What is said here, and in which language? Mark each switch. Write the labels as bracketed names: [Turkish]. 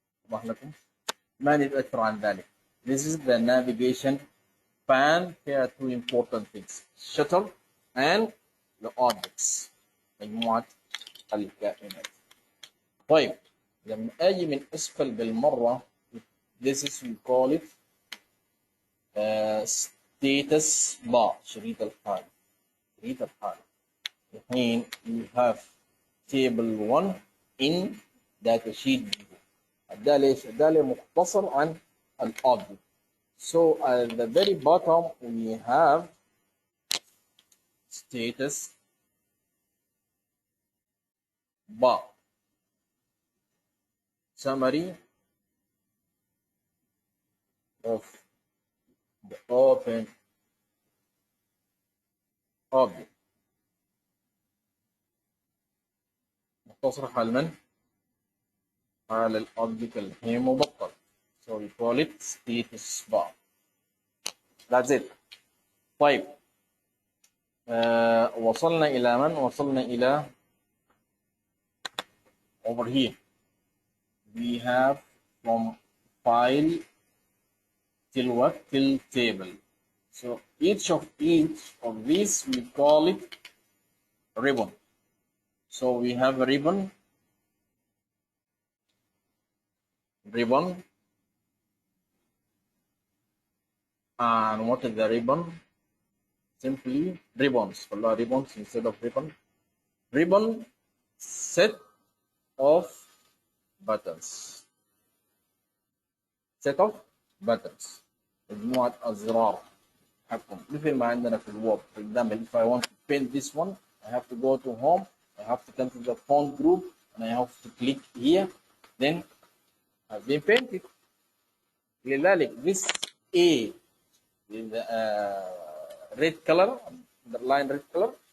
[Arabic] واضح لكم؟ ما نريد اكثر عن ذلك. [English] This is the navigation pan. Here are two important things: shutter and the objects [Arabic] مجموعة الكائنات. طيب لما اجي من اسفل بالمرة [English] this is we call it status bar [Arabic] شريط الحال. الحين [English] you have table 1 in data sheet view. [Arabic] ادالي ايش؟ ادالي مختصر عن الobject. [English] So at the very bottom we have status bar, summary of the open [Arabic] object مختصر حال من؟ حال الأوبجكت اللي هي مبطل. [English] So we call it status bar. That's it. طيب وصلنا إلى من؟ وصلنا إلى over here. We have from file till what? Till table. So each of these we call it ribbon. So we have a ribbon, and what is the ribbon? Simply ribbons. Ribbons instead of ribbon. Ribbon set of buttons. Set of buttons. [Arabic] مجموعة أزرار حقهم مثل ما عندنا في الوورد. [English] For example, if I want to paint this one, I have to go to home, I have to come to the font group, and I have to click here, then I've been painted. [Arabic] لذلك [English] this A with the red color, the line red color.